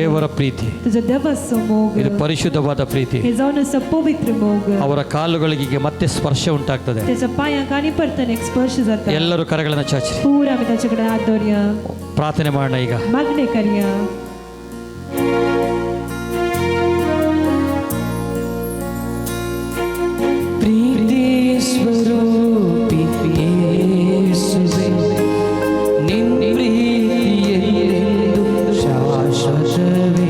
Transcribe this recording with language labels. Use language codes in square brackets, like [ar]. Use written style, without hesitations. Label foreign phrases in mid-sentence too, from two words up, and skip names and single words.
[kn] ದೇವರ ಪ್ರೀತಿ, [kok] तुझो देवाचो मोग. [kn] ಇದು ಪರಿಶುದ್ಧವಾದ ಪ್ರೀತಿ. [kok] हे जावन आसा पवित्र मोग. [kn] ಅವರ ಕಾಲುಗಳಿಗೆ ಮತ್ತೆ ಸ್ಪರ್ಶ ಉಂಟಾಗ್ತದೆ. [kok] त्याच्या पांयांक आनी परतन एक स्पर्श जाता. [kn] ಎಲ್ಲರೂ ಕರಗಳನ್ನು ಚಾಚಿ [kok] पूर आमी ताचे कडेन हात दवरया. [kn] ಪ್ರಾರ್ಥನೆ ಮಾಡೋಣ ಈಗ. [kok] मागणे करया. [kn] ಪ್ರೀತಿ ಸ್ವರೂಪಿ ಯೇಸುವೇ, ನಿನ್ನ ಪ್ರೀತಿಯೆಂದು ಶಾಶ್ವತವೇ.